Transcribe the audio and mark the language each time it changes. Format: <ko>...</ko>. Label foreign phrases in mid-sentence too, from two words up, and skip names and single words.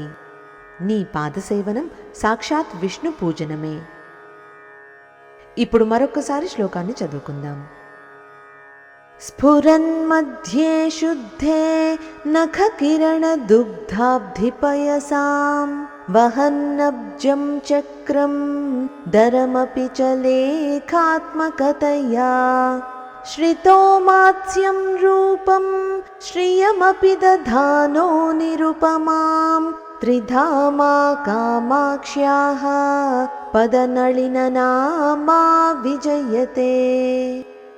<te>నీ పాదసేవనం సాక్షాత్ విష్ణు పూజనమే. ఇప్పుడు మరొకసారి శ్లోకాన్ని చదువుకుందాం.</te> <sa>స్ఫురన్मध्ये शुद्धे नखकिरणदुग्धाब्धिपयसां वहन्नब्जं चक्रं दरमपि च लेखात्मकतया श्रितो मात्स्यं रूपं श्रियमपि दधानो निरुपमां त्रिधामा कामाक्ष्याः पदनलिननामा विजयते।</sa>